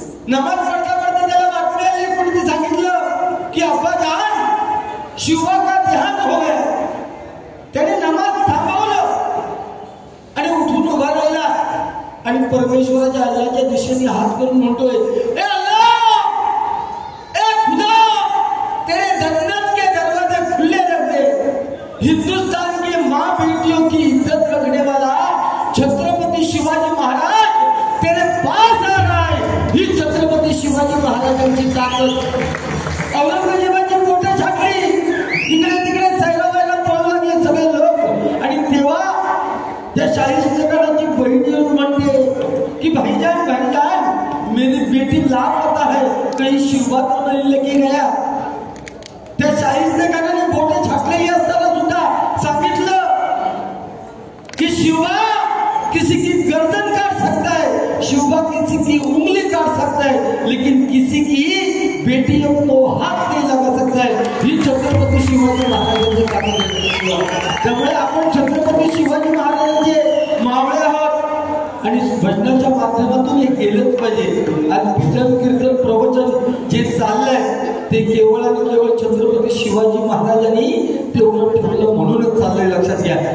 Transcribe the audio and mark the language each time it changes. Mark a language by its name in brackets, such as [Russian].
[Marathi] नमाज पडता पडता त्याला बातमी आली, कोणी सांगितलं की [Hindi] अब्बा जान शिवा का ध्यान हो गया. [Marathi] त्याने नमाज थांबवलं आणि उठून उभा राहिला आणि परमेश्वराच्या अल्लाहच्या दिशेने हात करून म्हणतोय, [Hindi] ए अल्लाह, ए खुदा, तेरे जन्नत के दरवाजे खुले रखते. हिंदुस्तान के माँ बेटियों की इज्जत रखने वाला छत्रपती शिवाजी महाराज तेरे पास आ रहा है. [Marathi] ही छत्रपती शिवाजी महाराजांची ताकद. औरंगजेबाची मोठे छाकरी इकडे तिकडे सैराबाईला पळू लागले सगळे लोक. आणि तेव्हा त्या शाहिस्तेखानाची बहीण येऊन म्हणते की [Hindi] भाईजान भाईजान मेरी बेटी लापता है, कहीं शिवा तो नहीं लेके गया. [Marathi] त्या शाहिस्तेखानाने मोठे छाकले असताना सुद्धा सांगितलं कि [Hindi] शिवा किसी की गर्दन काट सकता है, शिवा किसी की उंगली काट सकता है, लेकिन किसी की बेटियों को हाथ नहीं लगा सकता है. [Marathi] ही छत्रपती शिवाजी महाराजांची ताकद. त्यामुळे आपण छत्रपती शिवाजी महाराजांचे मावळे आहोत आणि भजनाच्या माध्यमातून हे केलंच पाहिजे. आज भजन कीर्तन प्रवचन जे चाललंय ते केवळ आणि केवळ छत्रपती शिवाजी महाराजांनी तेवढं ठेवलं म्हणूनच चाललंय, लक्षात घ्या.